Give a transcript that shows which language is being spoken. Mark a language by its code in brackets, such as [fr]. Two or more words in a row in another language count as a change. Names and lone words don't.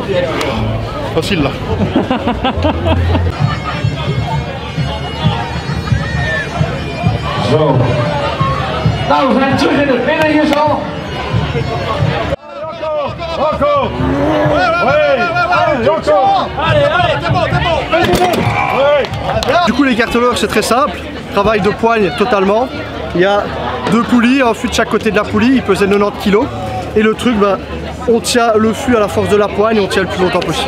[fr] Facile là. [nl] Zo. Nou, we zijn terug in het midden hier zo. Rocco! [fr] Du coup, les cartonneurs, c'est très simple. Travail de poigne totalement. Il y a 2 poulies, un fût de chaque côté de la poulie, il pesait 90 kg. Et le truc, on tient le fût à la force de la poigne, on tient le plus longtemps possible.